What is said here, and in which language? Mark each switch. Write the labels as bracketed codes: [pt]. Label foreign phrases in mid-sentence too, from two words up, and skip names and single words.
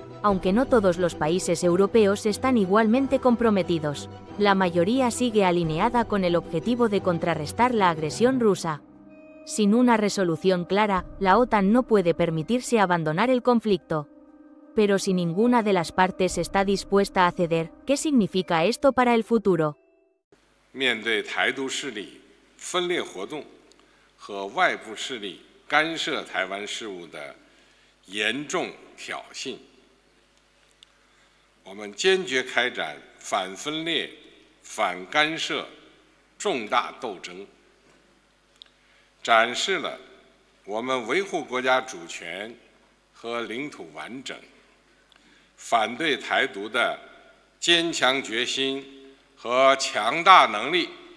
[es] Aunque no todos los países europeos están igualmente comprometidos, la mayoría sigue alineada con el objetivo de contrarrestar la agresión rusa. Sin una resolución clara, la OTAN no puede permitirse abandonar el conflicto. Pero si ninguna de las partes está dispuesta a ceder, ¿qué significa esto para el futuro? [zh] 面对台独势力分裂活动和外部势力干涉台湾事务的严重挑衅，我们坚决开展反分裂、反干涉重大斗争，展示了我们维护国家主权和领土完整、反对台独的坚强决心和强大能力。